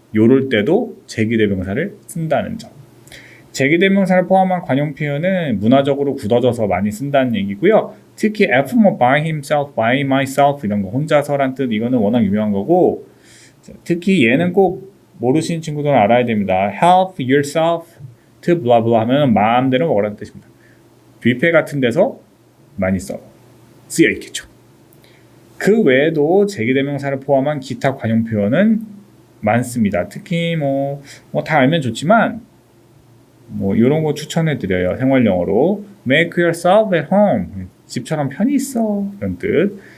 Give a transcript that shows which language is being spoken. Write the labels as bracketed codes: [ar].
[ko] 요럴 때도 제기대명사를 쓴다는 점. 제기대명사를 포함한 관용 표현은 문화적으로 굳어져서 많이 쓴다는 얘기고요. 특히 F [en] by himself, by myself [ko] 이런 거 혼자서란 뜻 이거는 워낙 유명한 거고 특히 얘는 꼭 모르시는 친구들은 알아야 됩니다. [en] Help yourself to blah blah [ko] 하면 마음대로 먹으라는 뜻입니다. 뷔페 같은 데서 많이 쓰여 있겠죠. 그 외에도 제기대명사를 포함한 기타 관용 표현은 많습니다. 특히 다 알면 좋지만 이런 거 추천해 드려요. 생활 영어로 [en] make yourself at home [ko] 집처럼 편히 있어 이런 뜻.